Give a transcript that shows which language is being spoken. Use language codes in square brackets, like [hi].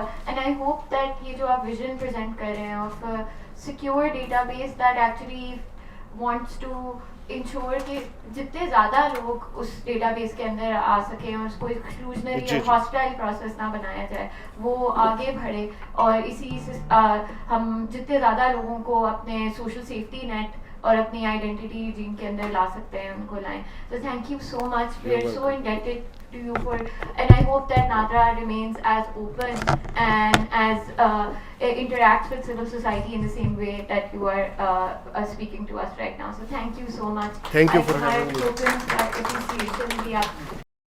[en] And I hope that [hi] ये जो आप [en] vision present [hi] कर रहे हैं [en] of a secure database that actually wants to ensure [hi] कि जितने ज़्यादा लोग उस database के अंदर आ सकें और उसको [en] exclusionary [hi] और [en] hostile process [hi] ना बनाया जाए, वो आगे बढ़े और इसी से हम जितने ज़्यादा लोगों को अपने [en] social safety net [hi] और अपनी आइडेंटिटी जिनके अंदर ला सकते हैं उनको लाएं. [en] So thank you so much. We are so indebted to you for, and I hope that NADRA remains as open and as interacts with civil society in the same way that you are speaking to us right now. So thank you so much. Thank you for having me. [hi] Appreciation भी आप